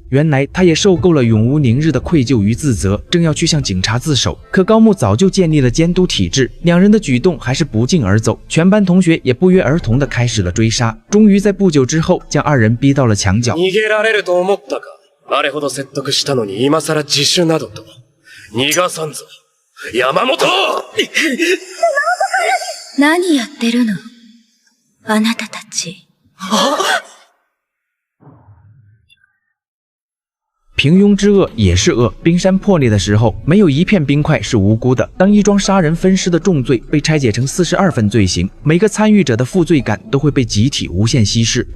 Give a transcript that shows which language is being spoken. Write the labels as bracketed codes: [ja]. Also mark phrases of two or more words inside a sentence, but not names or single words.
[zh] 原来他也受够了永无宁日的愧疚与自责，正要去向警察自首。可高木早就建立了监督体制，两人的举动还是不胫而走。全班同学也不约而同地开始了追杀，终于在不久之后将二人逼到了墙角。 [ja] 逃げられると思ったか。あれほど説得したのに今更自首などと。逃がさんぞ。山本！何やってるの？あなたたち。 [zh] 平庸之恶也是恶。冰山破裂的时候，没有一片冰块是无辜的。当一桩杀人分尸的重罪被拆解成42份罪行，每个参与者的负罪感都会被集体无限稀释。